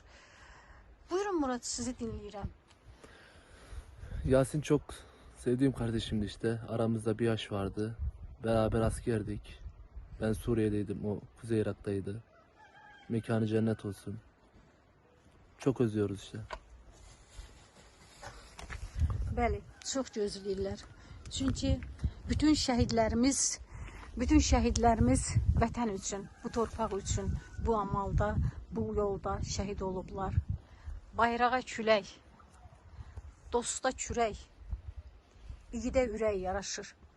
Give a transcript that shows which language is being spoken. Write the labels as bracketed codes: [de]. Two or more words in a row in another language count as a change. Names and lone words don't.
[az] Buyurun Murat, sizi dinləyirəm. [tr] Yasin çok sevdiğim kardeşimdi işte. Aramızda bir yaş vardı. Beraber askerdik. Ben Suriye'deydim, o Kuzey Irak'taydı. Mekanı cennet olsun. Çok özlüyoruz işte. [az] Bəli, çox gözləyirlər. Çünki bütün şəhidlərimiz vətən üçün, bu torpaq üçün, bu amalda, bu yolda şəhid olublar. Bayrağa külək, dosta kürək, igidə ürək yaraşır.